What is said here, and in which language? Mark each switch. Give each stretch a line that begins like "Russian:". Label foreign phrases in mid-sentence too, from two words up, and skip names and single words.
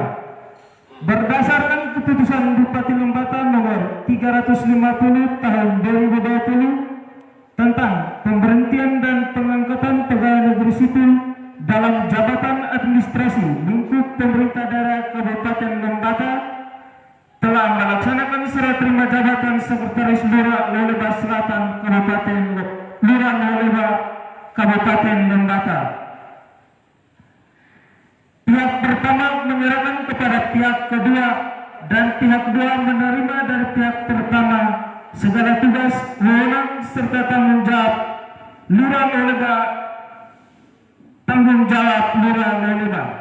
Indonesian: Berdasarkan keputusan Bupati Lembata nomor 350 tahun 2020 tentang pemberhentian dan pengangkatan pegawai negeri sipil dalam jabatan administrasi lingkup pemerintah daerah Kabupaten Lembata, telah melaksanakan serah terima jabatan Sekretaris Lurah Loleba Selatan Kabupaten Lurah Loleba Kabupaten Lembata. Pihak pertama menyerahkan kepada pihak kedua dan pihak kedua menerima dari pihak pertama segala tugas, wewenang serta tanggung jawab Lurah Loleba, tanggung jawab Lurah Loleba.